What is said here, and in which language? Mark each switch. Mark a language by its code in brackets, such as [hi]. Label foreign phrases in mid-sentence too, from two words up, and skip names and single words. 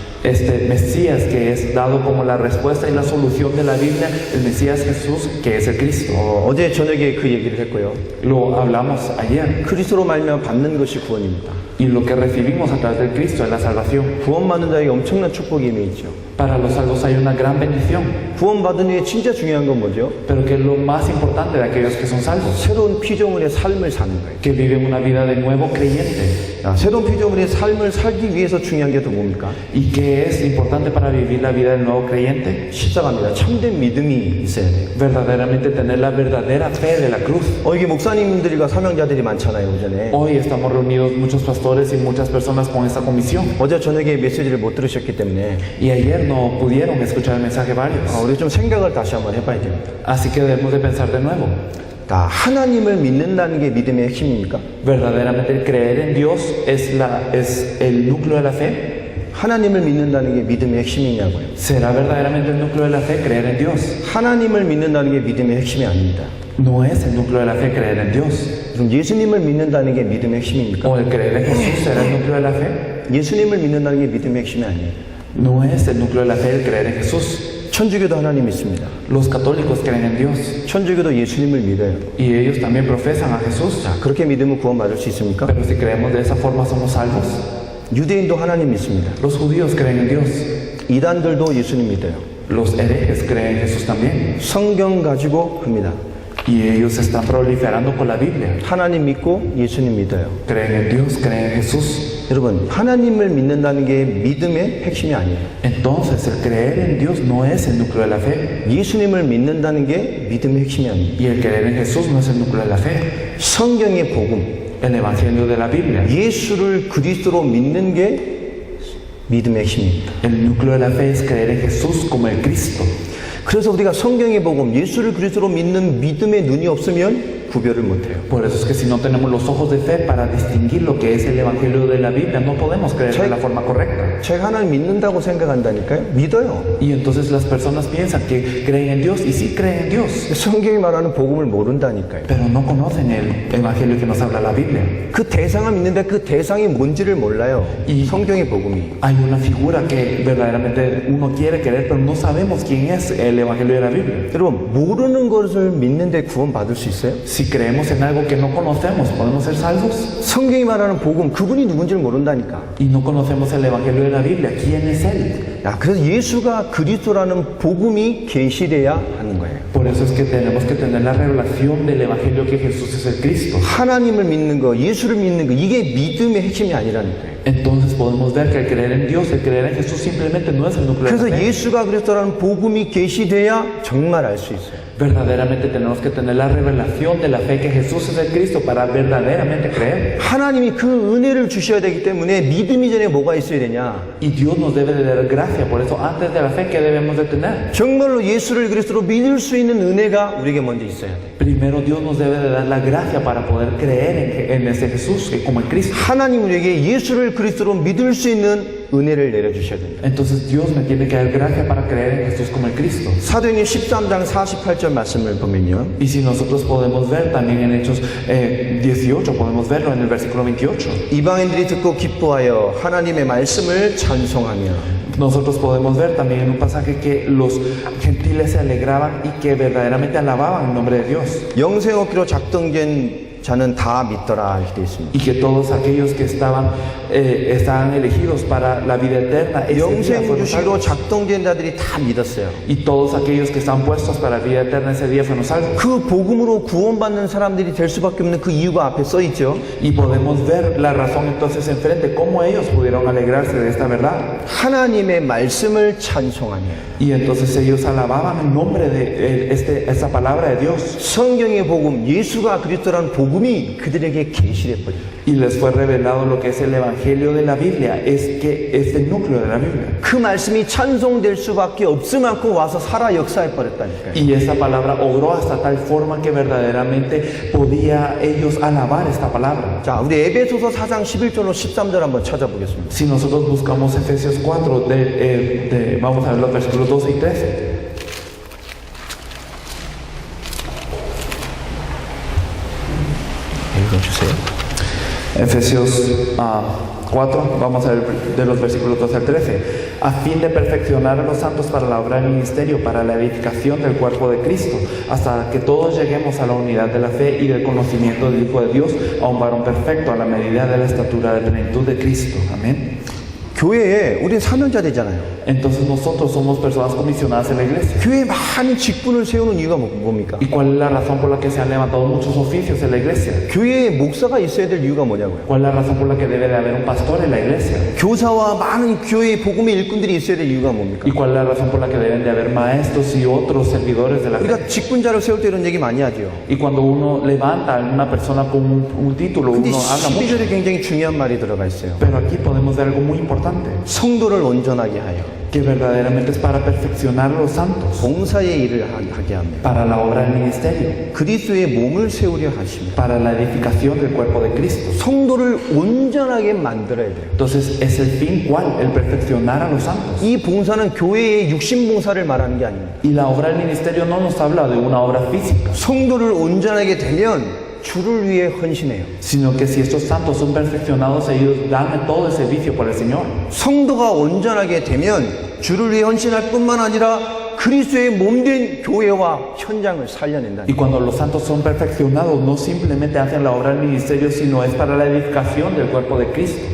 [es] Este Mesías que es dado como la respuesta y la solución de la Biblia, el Mesías Jesús que es el Cristo. [ko] 어제 저녁에 그 얘기를 했고요. [es] Lo hablamos ayer. [ko] 그리스도로 말미암아 받는 것이 구원입니다. [es] Y lo que recibimos a través del Cristo es la salvación. [ko] 구원받는 자에게 엄청난 축복이 임해 있죠. [es] Para los salvos hay una gran bendición. [ko] 구원받은 후에 진짜 중요한 건 뭐죠? [es] Pero que es lo más importante de aquellos que son salvos, [ko] 새로운 피조물의 삶을 사는 거예요. [es] que viven una vida de nuevo creyente. [ko] 새로운 피조물의 삶을 살기 위해서 중요한 게 또 뭡니까? [es] ¿Y qué es importante para vivir la vida del nuevo creyente? [ko] 십자가입니다. 참된 믿음이 있어야 돼요. [es] Verdaderamente tener la verdadera fe de la cruz. [ko] 이게 목사님들과 사명자들이 많잖아요, 오전에. [es] Hoy estamos reunidos muchos pastores y muchas personas con esta comisión. [ko] 어제 저녁에 메시지를 못 들으셨기 때문에 [es] Y ayer no pudieron escuchar el mensaje varios. [ko] 우리 좀 생각을 다시 한번 해봐야 됩니다. [es] Así que debemos de pensar de nuevo. [ko] 하나님을 믿는다는 게 믿음의 핵심입니까? [es] ¿Verdaderamente creer en Dios es el núcleo de la fe? [ko] 하나님을 믿는다는 게 믿음의 핵심이냐고요. [es] ¿Será verdaderamente el núcleo de la fe creer en Dios? [ko] 하나님을 믿는다는 게 믿음의 핵심이 아닙니다. [es] No es el núcleo de la fe creer en Dios. [ko] 그럼 예수님을 믿는다는 게 믿음의 핵심입니까? [es] ¿O el creer en Jesús será el núcleo de la fe? [ko] 예수님을 믿는다는 게 믿음의 핵심이 아니에요. [es] No es el núcleo de la fe el creer en Jesús. [ko] 천주교도 하나님 있습니다. [es] Los católicos creen en Dios [ko] 천주교도 예수님을 믿어요. [es] y ellos también profesan a Jesús. [ko] 그렇게 믿으면 구원받을 수 있습니까? [es] Pero si creemos de esa forma somos salvos. [ko] 유대인도 하나님 믿습니다. [es] Los judíos creen en Dios. [ko] 이단들도 예수님 믿어요. [es] Los herejes creen en Jesús también. [ko] 성경 가지고 합니다. [es] Y ellos están proliferando con la Biblia. [ko] 하나님 믿고 예수님 믿어요. [es] Creen en Dios, creen en Jesús. [ko] 여러분, 하나님을 믿는다는 게 믿음의 핵심이 아니에요. [es] Entonces, el creer en Dios no es el núcleo de la fe. [ko] 예수님을 믿는다는 게 믿음의 핵심이 아니에요. [es] Y el creer en Jesús no es el núcleo de la fe. [ko] 성경의 복음, [es] El evangelio de la Biblia. [ko] 예수를 그리스도로 믿는 게 믿음의 핵심입니다. [es] El núcleo de la fe es creer en Jesús como el Cristo. [ko] 그래서 우리가 성경의 복음, 예수를 그리스도로 믿는 믿음의 눈이 없으면 구별을 못해요. [es] Por eso es que si no tenemos los ojos de fe para distinguir lo que es el evangelio de la Biblia, no podemos creer de la forma correcta. [ko] 제가 하나님 믿는다고 생각한다니까요. 믿어요. [es] Y entonces las personas piensan que creen en Dios y sí creen en Dios, [ko] 성경이 말하는 복음을 모른다니까요. [es] pero no conocen el evangelio que nos habla la Biblia. [ko] 그 대상을 믿는데 그 대상이 뭔지를 몰라요. 성경의 복음이. [es] Hay una figura que verdaderamente uno quiere creer, pero no sabemos quién es el evangelio de la Biblia. [ko] 여러분, 모르는 것을 믿는데 구원받을 수 있어요? [es] Si creemos en algo que no conocemos, ¿podemos ser salvos? [ko] 성경이 말하는 복음, 그분이 누군지를 모른다니까. [es] Y no conocemos el evangelio de la Biblia, ¿quién es él? [ko] 야, 그래서 예수가 그리스도라는 복음이 계시돼야 하는 거예요. [es] Por eso es que tenemos que tener la revelación del evangelio que Jesús es el Cristo. [ko] 하나님을 믿는 거, 예수를 믿는 거, 이게 믿음의 핵심이 아니라는 거예요. [es] Entonces podemos ver que el creer en Dios, el creer en Jesús simplemente no es el núcleo de [ko] 그래서 [es] la fe. [ko] 예수가 그리스도라는 복음이 계시돼야 정말 알 수 있어요. [es] Verdaderamente tenemos que tener la revelación de la fe que Jesús es el Cristo para verdaderamente creer. [ko] 하나님이 그 은혜를 주셔야 되기 때문에 믿음이 전에 뭐가 있어야 되냐? [es] Y Dios nos debe de dar gracia, por eso antes de la fe, ¿qué debemos de tener? [ko] 정말로 예수를 그리스도로 믿을 수 있는 은혜가 우리에게 먼저 있어야 돼. [es] Primero Dios nos debe de dar la gracia para poder creer en ese Jesús como el Cristo. [ko] 하나님 우리에게 예수를 그리스도로 믿을 수 있는 은혜를 내려주셔야 됩니다. [es] Entonces Dios me tiene que dar gracia para creer en Jesús como el Cristo. [ko] 사도행전 13장 48절 말씀을 보면요. [es] Y si nosotros podemos ver también en Hechos 18, podemos verlo en el versículo 28. [ko] 이방인들이 듣고 기뻐하여 하나님의 말씀을 찬송하며 [es] Nosotros podemos ver también en un pasaje que los gentiles se alegraban y que verdaderamente alababan el nombre de Dios. [ko] 영생 얻기로 작정된 자는 다 믿더라 이렇게 되어 있습니다. [es] Y que todos aquellos que estaban elegidos para la vida eterna, ese día [ko] 영생 [es] fueron [ko] 주시기로 [es] salvos. [ko] 작정된 자들이 다 믿었어요. [es] Y todos aquellos que están puestos para la vida eterna, ese día fueron salvos. [ko] 그 복음으로 구원받는 사람들이 될 수밖에 없는 그 이유가 앞에 써 있죠. [es] Y podemos ver la razón entonces enfrente, cómo ellos pudieron alegrarse de esta verdad. [ko] 하나님의 말씀을 찬송하며 [es] Y entonces ellos alababan el nombre de esta palabra de Dios. [ko] 성경의 복음, 예수가 그리스도라는 복음이 그들에게 계시돼 버려요. [es] Y les fue revelado lo que es el evangelio de la Biblia, es que es el núcleo de la Biblia. [ko] 그 말씀이 찬송될 수밖에 없을 만큼 와서 살아 역사해 버렸다니까요. [es] Y esa palabra obró hasta tal forma que verdaderamente podía ellos alabar esta palabra. [ko] 자, 우리 에베소서 4장 11절로 13절 한번 찾아보겠습니다. [es] Si nosotros buscamos Efesios 4, vamos a ver los versículos 12 y 13. [ko] 읽어주세요. [es] Efesios 4, vamos a ver de los versículos 12 al 13. A fin de perfeccionar a los santos para la obra del ministerio, para la edificación del cuerpo de Cristo, hasta que todos lleguemos a la unidad de la fe y del conocimiento del Hijo de Dios, a un varón perfecto, a la medida de la estatura de plenitud de Cristo. Amén. [ko] 교회에 우린 사명자 되잖아요. [es] Entonces nosotros somos personas comisionadas en la iglesia. [ko] 교회에 많은 직분을 세우는 이유가 뭡니까? [es] ¿Y cuál es la razón por la que se han levantado muchos oficios en la iglesia? [ko] 교회에 목사가 있어야 될 이유가 뭐냐고요? [es] ¿Cuál es la razón por la que debe de haber un pastor en la iglesia? [ko] 교사와 많은 교회의 복음의 일꾼들이 있어야 될 이유가 뭡니까? [es] ¿Y cuál es la razón por la que deben de haber maestros y otros servidores de la fe? [ko] 우리가 직분자를 세울 때 이런 얘기 많이 하죠. [es] Y cuando uno levanta a una persona con un título, [ko] 근데 [es] uno habla mucho. [ko] 12절에 굉장히 중요한 말이 들어가 있어요. [es] Pero aquí podemos ver algo muy importante, [ko] 성도를 온전하게 하여 [es] que verdaderamente es para perfeccionar a los santos, [ko] 봉사의 일을 하게 합니다. [es] para la obra del ministerio, [ko] 그리스도의 몸을 세우려 하십니다. [es] para la edificación del cuerpo de Cristo. [ko] 성도를 온전하게 만들어야 돼요. [es] Entonces, ¿es el fin cuál? El perfeccionar a los santos. [ko] 이 봉사는 교회의 육신 봉사를 말하는 게 아닙니다. [es] Y la obra del ministerio no nos habla de una obra física, [ko] 성도를 온전하게 되면 주를 위해 헌신해요. [es] sino que si estos santos son perfeccionados, ellos dan todo el servicio por el Señor. [ko] 성도가 온전하게 되면 주를 위해 헌신할 뿐만 아니라 그리스도의 몸된 교회와 현장을 살려낸다. [es] Y cuando los santos son perfeccionados, no simplemente hacen la obra del ministerio, sino es para la edificación del cuerpo de Cristo.